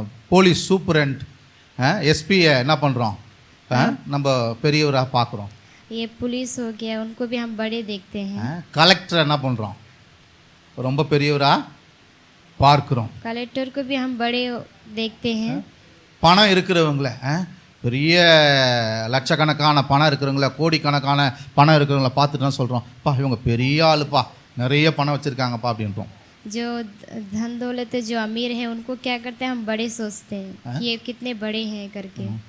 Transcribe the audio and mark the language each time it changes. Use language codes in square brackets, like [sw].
[ta] Police superintendent எஸ்பியை என்ன பண்ணுறோம், நம்ம பெரியவராக பார்க்குறோம். [hi] ये पुलिस हो गया उनको भी हम बड़े देखते हैं. [ta] கலெக்டர் என்ன பண்ணுறோம், ரொம்ப பெரியவராக பார்க்குறோம். [hi] कलेक्टर को भी हम बड़े देखते हैं. [ta] பணம் இருக்கிறவங்கள, பெரிய லட்சக்கணக்கான பணம் இருக்கிறவங்கள, கோடிக்கணக்கான பணம் இருக்கிறவங்கள பார்த்துட்டு தான் சொல்கிறோம், பா இவங்க பெரிய ஆளுப்பா, நிறைய பணம் வச்சுருக்காங்கப்பா அப்படின்றோம். [hi] जो धन दौलत जो अमीर है उनको क्या करते हैं, हम बड़े सोचते हैं कि ये कितने बड़े हैं करके.